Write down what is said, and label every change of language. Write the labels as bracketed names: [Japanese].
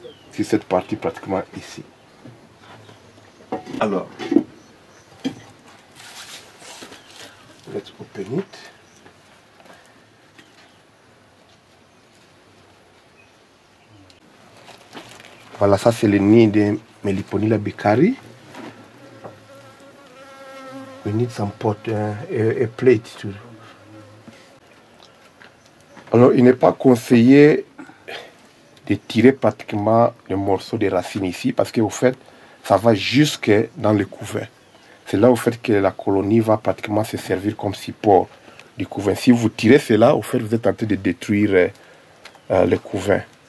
[French] C'est cette partie pratiquement ici. Alors, [English] let's open it. [French] Voilà, ça c'est le nid de Meliponilla Bécari. [English] We need some pot, a plate too. [French] Alors, il n'est pas conseillé de tirer pratiquement le morceau de racine ici parce qu'au fait, ça va jusque dans le couvain. C'est là au fait que la colonie va pratiquement se servir comme support du couvain. Si vous tirez cela, au fait, vous êtes en train de détruire le couvain.